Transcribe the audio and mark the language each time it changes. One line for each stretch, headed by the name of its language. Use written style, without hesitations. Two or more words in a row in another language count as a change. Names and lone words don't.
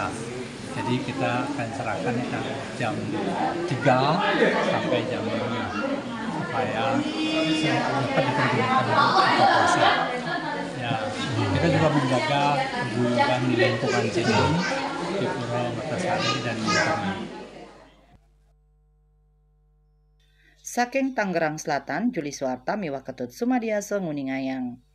Indonesian: Jadi kita akan serahkan jam 3 sampai jam 5 supaya dapat dipergunakan untuk buka puasa. Ya, kita juga menjaga keguyuban di lingkungan sini di Pura Mertasari dan lingkungan.
Balinese: Saking Tangerang Selatan, Juli Suarta miwah Ketut Sumadiasa Nguningayang.